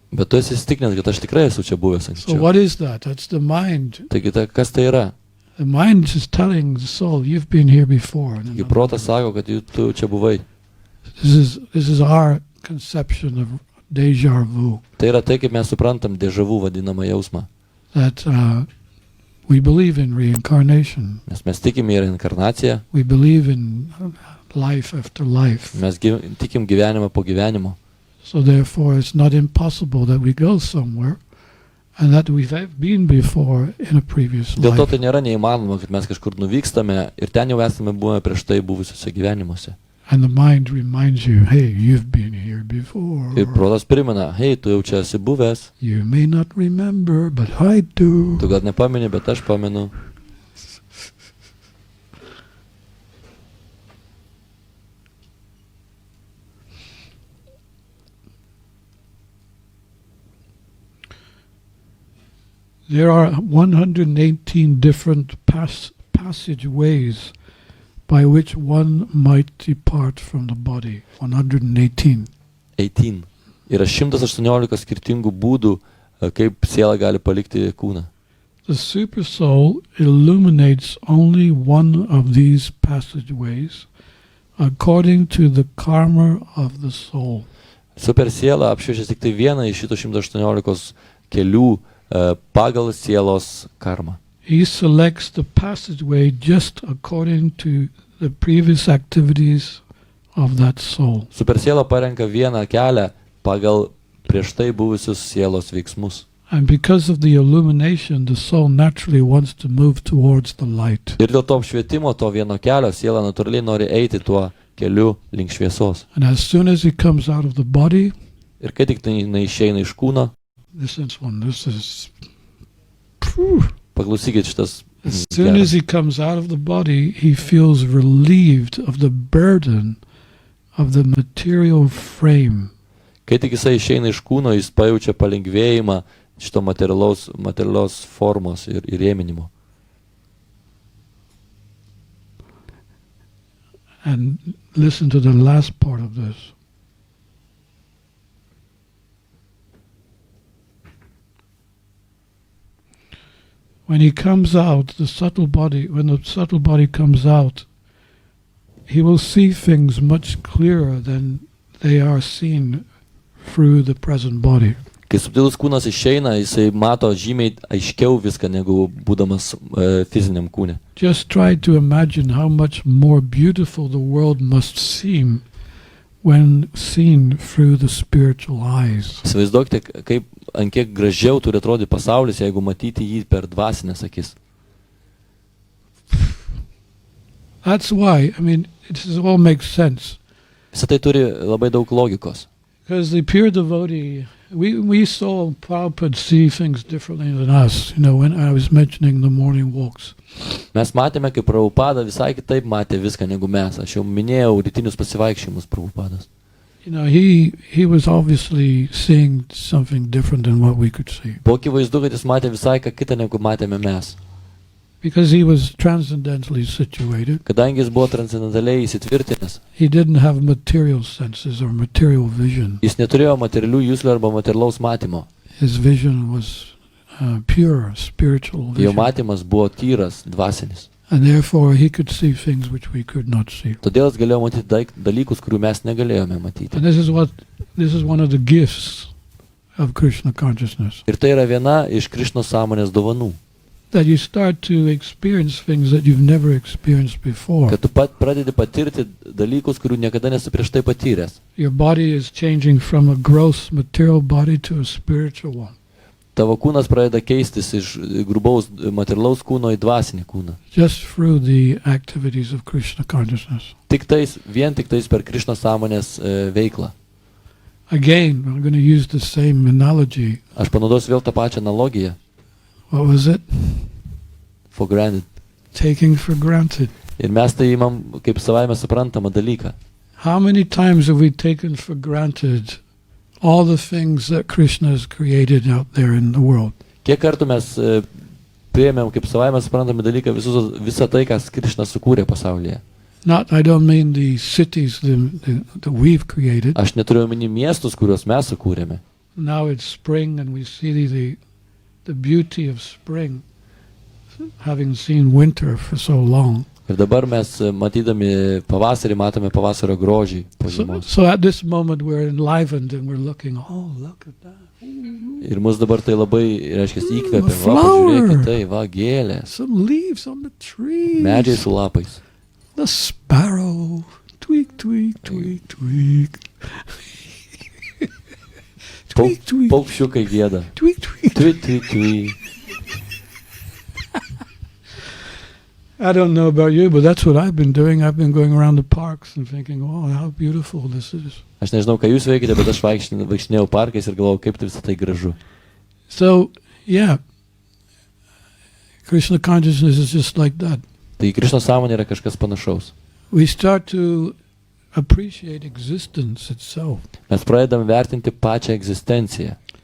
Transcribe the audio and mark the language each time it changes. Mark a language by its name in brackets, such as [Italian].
[Lithuanian] Bet tu esi įsitikinęs, kad aš tikrai esu čia buvęs anksčiau. [English] So what is that? That's the mind. [Lithuanian] Taigi kas tai yra? [English] The mind is telling the soul, you've been here before. [Lithuanian] Taigi protas sako, kad tu čia buvai. [English] This is our conception of deja vu. [Lithuanian] Tai yra tai, kaip mes suprantam deja vu vadinamą jausmą. [English] That we believe in reincarnation. [Lithuanian] Nes mes tikim į reinkarnaciją. [English] We believe in life after life. [Lithuanian] Mes tikim gyvenimą po gyvenimo. [English] So therefore it's not impossible that we go somewhere and that we've been before in a previous life. [Lithuanian] Dėl to tai nėra neįmanoma, kad mes kažkur nuvykstame ir ten jau esame buvę prieš tai buvusiuose gyvenimuose. [English] And the mind reminds you, hey, you've been here before. [Lithuanian] Ir protas primena, hei, tu jau čia esi buvęs. [English] You may not remember, but I do. [Lithuanian] Tu gal nepameni, bet aš pamenu. [English] There are 118 different passageways by which one might depart from the body. 118. 18. [Lithuanian] Yra 118 skirtingų būdų, kaip siela gali palikti kūną. [English] The super soul illuminates only one of these passageways according to the karma of the soul. [Lithuanian] Super siela apšviečia tik tai vieną iš šitų 118 kelių pagal sielos karmą. [English] He selects the passageway just according to the previous activities of that soul. [Lithuanian] Super siela parenka vieną kelią pagal prieš tai buvusius sielos veiksmus. [English] And because of the illumination, the soul naturally wants to move towards the light. [Lithuanian] Ir dėl to apšvietimo, to vieno kelio, siela natūraliai nori eiti tuo keliu link šviesos. [English] And as soon as he comes out of the body, [Lithuanian] ir kai tik tai išeina iš kūno, [English] this is [Lithuanian] paklausykit šitas. [English] As soon as he comes out of the body, he feels relieved of the burden of the material frame. [Lithuanian] Kai tik jisai išeina iš kūno, jis pajaučia palengvėjimą šito materialios formos ir įrėminimo. [English] And listen to the last part of this. When he comes out, when the subtle body comes out, he will see things much clearer than they are seen through the present body. [Lithuanian] Kai subtilus kūnas išeina, jisai mato žymiai aiškiau viską, negu būdamas fiziniam kūne. [English] Just try to imagine how much more beautiful the world must seem when seen through the spiritual eyes. [Lithuanian] Įsivaizduokite, kaip ant kiek gražiau turi atrodyti pasaulis, jeigu matyti jį per dvasinės akis. [English] That's why, it all makes sense. [Lithuanian] Visą tai turi labai daug logikos. [English] Because the pure devotee, we saw Prabhupada see things differently than us, when I was mentioning the morning walks. [Lithuanian] Mes matėme, kaip Prabhupada visai kitaip matė viską negu mes. Aš jau minėjau rytinius pasivaikščiojimus Prabhupadas. [English] He was obviously seeing something different than what we could see. [Lithuanian] Buvo akivaizdu, kad jis matė visai ką kitą negu matėme mes. [English] Because he was transcendentally situated. [Lithuanian] Kadangi jis buvo transcendentaliai įsitvirtinęs. [English] He didn't have material senses or material vision. [Lithuanian] Jis neturėjo materialių juslių arba materialaus matymo. [English] His vision was pure, spiritual vision. [Lithuanian] Jo matymas buvo tyras, dvasinis. [English] And therefore he could see things which we could not see. [Lithuanian] Todėl jis galėjo matyti dalykus, kurių mes negalėjome matyti. [English] And this is one of the gifts of Krishna Consciousness. [Lithuanian] Ir tai yra viena iš Krišnos sąmonės dovanų. [English] That you start to experience things that you've never experienced before. [Lithuanian] Kad tu pradedi patirti dalykus, kurių niekada nesu prieš tai patyręs. [English] Your body is changing from a gross material body to a spiritual one. [Lithuanian] Tavo kūnas pradeda keistis iš grubaus materialaus kūno į dvasinį kūną. [English] Just through the activities of Krishna Consciousness. [Lithuanian] Vien tik tais per Krišnos sąmonės veiklą. [English] Again, I'm going to use the same analogy. [Lithuanian] Aš panaudosiu vėl tą pačią analogiją. [English] What was it? For granted. Taking for granted. [Lithuanian] Ir mes tai imam kaip savaime suprantamą dalyką. [English] How many times have we taken for granted all the things that Krishna has created out there in the world? [Lithuanian] Kiek kartų mes priėmėm kaip savaime suprantamą dalyką visą tai, kas Krishna sukūrė pasaulyje? [English] I don't mean the cities that we've created. [Lithuanian] Aš neturiu omeny miestus, kuriuos mes sukūrėme. [English] Now it's spring and we see the beauty of spring, having seen winter for so long. [Lithuanian] Ir dabar mes matydami pavasarį matome pavasario grožį po žiemos. [English] So at this moment we're enlivened and we're looking, oh, look at that. [Lithuanian] Ir mus dabar tai labai, reiškia, įkvepia. Va, pažiūrėkite tai, va, gėlės. [English] Some leaves on the trees. [Lithuanian] Medžiai su lapais. [English] The sparrow, tweak, tweak, tweak, tweak. Tweak, tweak. [Lithuanian] Paukščiukai gieda. Tweak, tweak. Tweak, tweak, tweak. [English] I don't know about you, but that's what I've been doing. I've been going around the parks and thinking, oh, how beautiful this is. [Lithuanian] Aš nežinau, ką jūs veikite, bet aš vaikštinėjau parkais ir galvojau, kaip tai visą tai gražu. [English] So, yeah, Krishna Consciousness is just like that. [Lithuanian] Tai Krišnos sąmonė yra kažkas panašaus. [English] We start to appreciate existence itself. [Lithuanian] Mes pradedam vertinti pačią egzistenciją.